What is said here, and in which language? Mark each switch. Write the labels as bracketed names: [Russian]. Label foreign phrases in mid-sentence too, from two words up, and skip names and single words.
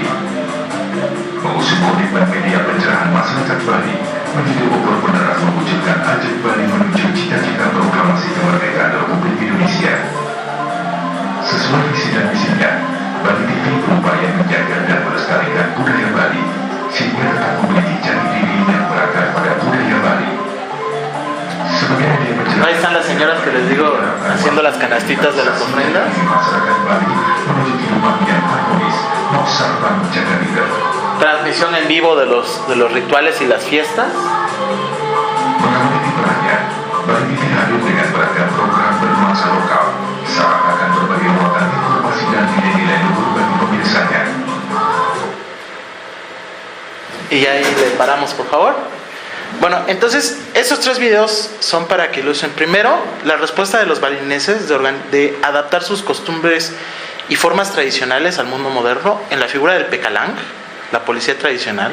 [Indonesian] Mengusung komitmen media pencerahan masyarakat Bali menjadi obor penerang mewujudkan ajak Bali menuju cita-cita proklamasi kemerdekaan Republik Indonesia. Sesuai visi dan misinya, Bali TV berupaya menjaga dan melestarikan budaya Bali sehingga tetap memiliki jati diri yang berakar pada budaya Bali. Sebagai media pencerahan, [Spanish] Ahí están las señoras que les digo haciendo las canastitas de las ofrendas. [Indonesian] masyarakat Bali menuju kehidupan yang harmonis, mau serta menjaga diri. [Spanish] Transmisión en vivo de los rituales y las fiestas. [Indonesian] Mengamati kiprahnya, Bali TV hadir dengan beragam program bernuansa lokal, syarat akan berbagai muatan informasi dan nilai-nilai luhur bagi pemirsanya. [Spanish] Y ahí le paramos, por favor. Bueno, entonces, esos 3 videos son para que ilustres. Primero, la respuesta de los balineses de adaptar sus costumbres y formas tradicionales al mundo moderno en la figura del Pecalang, la policía tradicional.